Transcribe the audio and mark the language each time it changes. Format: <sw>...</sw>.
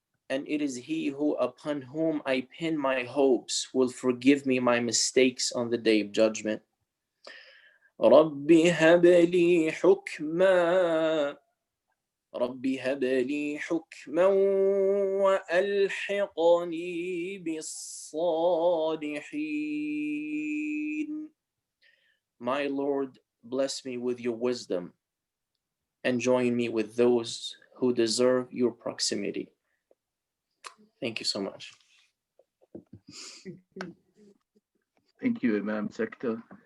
<en>And it is he who, upon whom I pin my hopes, will forgive me my mistakes on the day of judgment.</en> <ar>رب هب لي حكما رب هب لي حكما وألحقني بالصالحين.</ar> <en>My Lord, bless me with your wisdom and join me with those who deserve your proximity. Thank you so much. Thank you, Imam Sekta.</en>